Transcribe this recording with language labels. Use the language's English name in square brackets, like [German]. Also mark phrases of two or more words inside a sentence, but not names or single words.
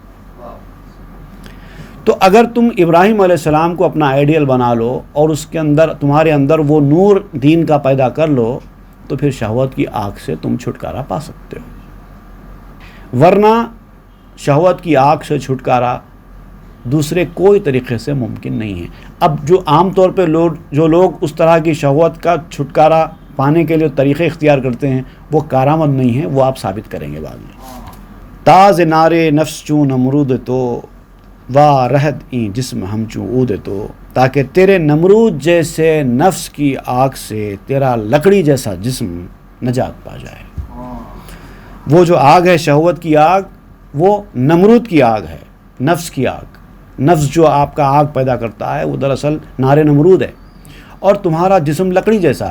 [Urdu] تو اگر تم ابراہیم علیہ السلام کو اپنا آئیڈیل بنا لو اور اس کے اندر تمہارے اندر وہ نور دین کا پیدا کر لو تو پھر شہوت کی آگ سے تم چھٹکارا پا سکتے ہو. ورنہ شہوت کی آگ سے چھٹکارا دوسرے کوئی طریقے سے ممکن نہیں ہے. اب جو عام طور پہ جو لوگ اس طرح کی شہوت کا چھٹکارا پانے کے لیے طریقے اختیار کرتے ہیں وہ کارآمد نہیں ہیں، وہ آپ ثابت کریں گے بعد میں. [Persian] تاز نارے نفس چون نمرود تو وا رہد این جسم ہم چوں اود تو. [Urdu] تاکہ تیرے نمرود جیسے نفس کی آگ سے تیرا لکڑی جیسا جسم نجات پا جائے. وہ جو آگ ہے شہوت کی آگ وہ نمرود کی آگ ہے، نفس کی آگ. نفس جو آپ کا آگ پیدا کرتا ہے وہ دراصل نار نمرود ہے، اور تمہارا جسم لکڑی جیسا ہے.